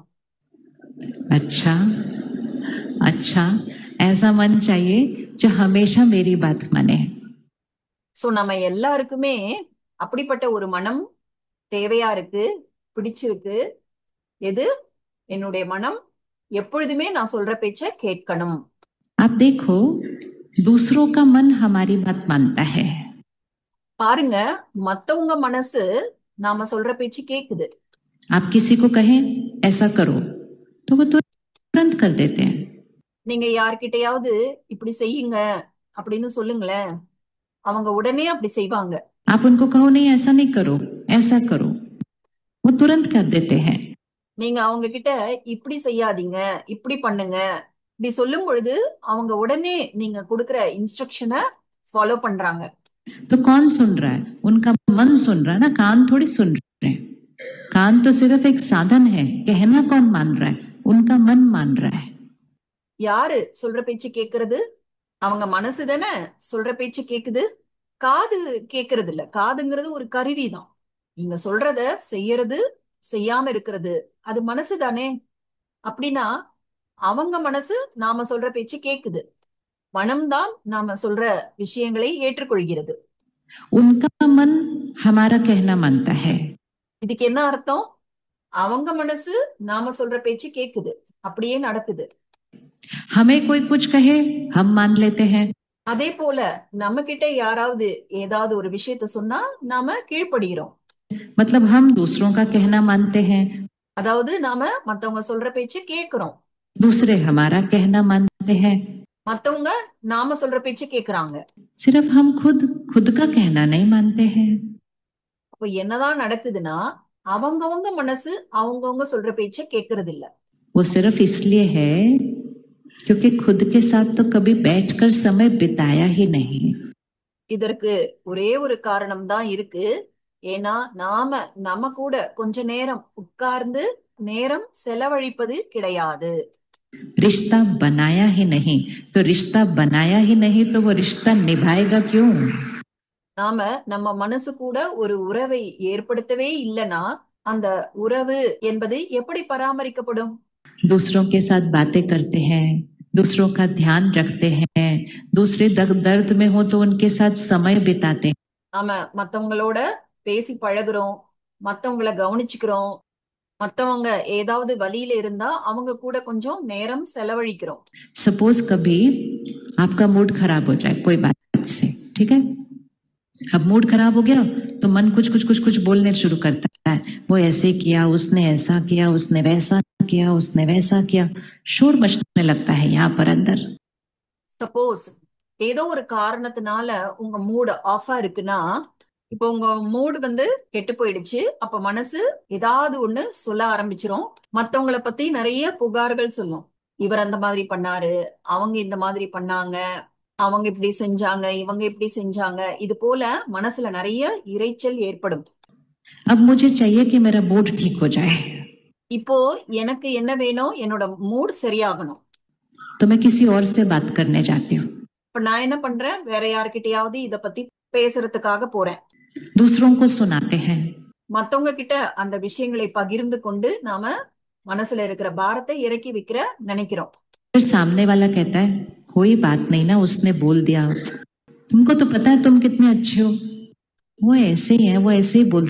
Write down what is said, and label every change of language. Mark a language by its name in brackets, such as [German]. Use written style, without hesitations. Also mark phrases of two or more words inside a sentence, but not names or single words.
[Hindi] अच्छा अच्छा, ऐसा मन चाहिए जो हमेशा मेरी बात माने। [Tamil] சோ நம்ம எல்லாருக்குமே அப்படிப்பட்ட ஒரு மனம் தேவையா இருக்கு, பிடிச்சிருக்கு. எது? என்னுடைய மனம் எப்பொழுதுமே நான் சொல்ற பேச்ச கேட்கணும். [Hindi] आप देखो दूसरों का मन हमारी बात मानता है। [Tamil] பாருங்க, மத்தவங்க மனசு நாம சொல்ற பேச்சு கேக்குது. [Hindi] आप किसी को कहें ऐसा करो तो वो तुरंत कर देते हैं। [Tamil] நீங்க யார்கிட்டயாவது இப்படி செய்யுங்க அப்படின்னு சொல்லுங்களேன், அவங்க உடனே அப்படி செய்வாங்க. [Hindi] आप उनको कहो नहीं ऐसा नहीं करो ऐसा करो, वो तुरंत कर देते हैं। [Tamil] நீங்க அவங்க கிட்ட இப்படி செய்யாதீங்க, இப்படி பண்ணுங்க இப்படி சொல்லும் பொழுது அவங்க உடனே நீங்க கொடுக்கிற [English] instruction follow [Tamil] பண்றாங்க. [Hindi] तो कौन सुन रहा है? उनका मन सुन रहा है ना, कान थोड़ी सुन रहे हैं। कान तो सिर्फ एक साधन है, कहना कौन मान रहा है? उनका मन मान रहा है। [Tamil] யாரு சொல்ற பேச்சு கேக்குறது? அவங்க மனசு தானே சொல்ற பேச்சு கேக்குது. காது கேக்குறது இல்ல. காதுங்கிறது ஒரு கருவிதான். நீங்க சொல்றத செய்யறது, செய்யாம இருக்கிறது, அது மனசு தானே. அப்படின்னா அவங்க மனசு நாம சொல்ற பேச்சு கேக்குது. மனம்தான் நாம சொல்ற விஷயங்களை ஏற்றுக்கொள்கிறது. [Hindi] उनका मन हमारा कहना मानता है। [Tamil] இதுக்கு என்ன அர்த்தம்? அவங்க மனசு நாம சொல்ற பேச்சு கேக்குது, அப்படியே நடக்குது. [Hindi] हमें कोई कुछ कहे, हम मान लेते हैं। [Tamil] அதே போல நம்ம கிட்ட யாராவது ஏதாவது ஒரு விஷயத்த சொன்னா நாம கீழ்ப்படுகிறோம். [Hindi] मतलब हम दूसरों का कहना मानते हैं, [Tamil] அதாவது நாம மத்தவங்க சொல்ற பேச்சு கேக்குறோம். [Hindi] दूसरे हमारा कहना मानते हैं। [Tamil] மத்தவங்க நாம சொல்ற பேச்சு கேக்குறாங்க. [Hindi] सिर्फ हम खुद खुद का कहना नहीं मानते हैं। [Tamil] அப்ப என்னதான் நடக்குதுன்னா அவங்கவங்க மனசு அவங்கவங்க சொல்ற பேச்ச கேக்குறது இல்ல. [Hindi] वो सिर्फ इसलिए है क्योंकि खुद के साथ तो कभी बैठकर समय बिताया ही नहीं। [Tamil] இதற்கு ஒரே ஒரு காரணம் தான் இருக்கு. ஏன்னா நாம நம்ம கூட கொஞ்ச நேரம் உட்கார்ந்து நேரம் செலவழிப்பது கிடையாது. [Hindi] रिश्ता बनाया ही नहीं, तो रिश्ता बनाया ही नहीं तो वो रिश्ता निभाएगा क्यों? [Tamil] நாம நம்ம மனசு கூட ஒரு உறவை ஏற்படுத்தவே இல்லைன்னா அந்த உறவு என்பது எப்படி பராமரிக்கப்படும்? [Hindi] दूसरों के साथ बातें करते हैं, दूसरों का ध्यान रखते हैं, दूसरे दर्द में हो तो उनके साथ समय बिताते हैं। [Tamil] நாம மத்தவங்களோட பேசி பழகுறோம், மத்தவங்கள கவனிச்சுக்கிறோம், மத்தவங்க ஏதாவது வழியில இருந்தா அவங்க கூட கொஞ்சம் நேரம் செலவழிக்கிறோம். [Hindi] सपोज कभी आपका मूड खराब हो जाए कोई बात से, ठीक है? अब मूड खराब हो गया तो मन कुछ बोलने शुरू करता है। वो ऐसे किया, उसने ऐसा किया, उसने वैसा किया, उसने वैसा किया, शोर मचने लगता है यहाँ पर अंदर। [Tamil] சப்போஸ் ஏதோ ஒரு காரணத்தினால உங்க [English] mood off [Tamil] இருக்குன்னா, இப்போ உங்க மூடு கெட்டு போயிடுச்சு. அப்ப மனசு ஏதாவது ஒண்ணு சொல்ல ஆரம்பிச்சிரும். மத்தவங்கள பத்தி நிறைய புகார்கள் சொல்லும். இவர் அந்த மாதிரி பண்ணாரு, அவங்க இந்த மாதிரி பண்ணாங்க, அவங்க இப்படி செஞ்சாங்க, இவங்க இப்படி செஞ்சாங்க. இது போல மனசுல நிறைய இரைச்சல் ஏற்படும். [Hindi] अब मुझे चाहिए कि मेरा मूड ठीक हो जाए, [Tamil] இப்போ எனக்கு என்ன வேணும்? என்னோட மூட் சரியாகணும். [Hindi] तो मैं किसी और से बात करने जाती हूँ। [Tamil] இப்ப நான் என்ன பண்றேன்? வேற யார்கிட்டயாவது இத பத்தி பேசுறதுக்காக போறேன். [Hindi] दूसरों को सुनाते हैं, [Tamil] மத்தவங்க கிட்ட அந்த விஷயங்களை பகிர்ந்து கொண்டு நாம மனசுல இருக்கிற பாரத்தை இறக்கி வைக்கிற நினைக்கிறோம். [Hindi] फिर सामने वाला कहता है कोई बात नहीं ना, उसने बोल दिया, तुमको तो पता है तुम कितने अच्छे हो, वो ऐसे ही है, वो ऐसे ही बोलते।